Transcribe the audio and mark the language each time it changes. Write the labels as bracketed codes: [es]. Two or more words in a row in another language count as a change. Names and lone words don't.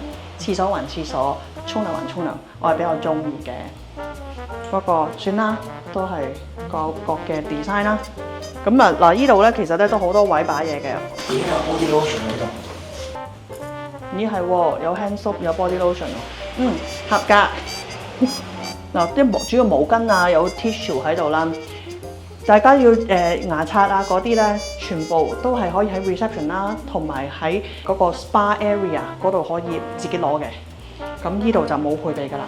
[yue] 廁所還廁所，沖涼還沖涼，我係比較中意嘅。不過算啦，都係各嘅 design 啦。咁啊嗱，呢度咧其實咧都好多位擺嘢嘅。咦，有 [en] body lotion [yue] 喺度。咦係喎，有 [en] hand soap [yue] 有 [en] body lotion [yue] 喎。合格。嗱，啲主要毛巾啊，有 tissue 喺度啦。大家要牙刷啊嗰啲咧，全部都係可以喺 reception 啦，同埋喺嗰個 [en] spa area [yue] 嗰度可以自己攞嘅。咁呢度就冇配備㗎啦。